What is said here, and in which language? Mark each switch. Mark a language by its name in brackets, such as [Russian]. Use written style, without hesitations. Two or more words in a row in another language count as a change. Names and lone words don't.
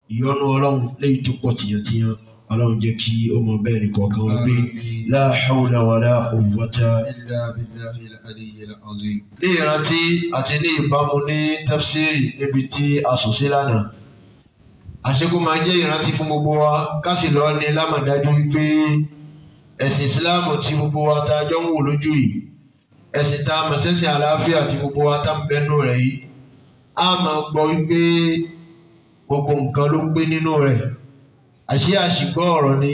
[Yoruba] ìyọ́nú Ọlọ́run lẹ́yìn tó pọ̀ tìyàntìyàn Ọlọ́run jẹ́ kí ó mọ bẹ́ẹ̀ nìkan kan wọ́n gbé [Arabic] لا حول ولا قوة إلا بالله العلي العظيم. [Yoruba] ní ìrántí àti ní ìbámu ní tafsiri níbi tí a sùn sí lánàá àṣekú máa jẹ́ ìrántí fún gbogbo wa ká sì lọ ní lámàdájú wípé ẹ̀sìn ìsìláàmù tí gbogbo wa tá a jọ ń wò lójú yìí ẹ̀sìn tá a mọ̀ sẹ́sìn àlàáfíà tí gbogbo wa tá ń bẹ́nu rẹ̀ yìí a máa gbọ́ wípé gbogbo nǹkan ló pé nínú rẹ̀ àṣìgbọ́ ọ̀rọ̀ ni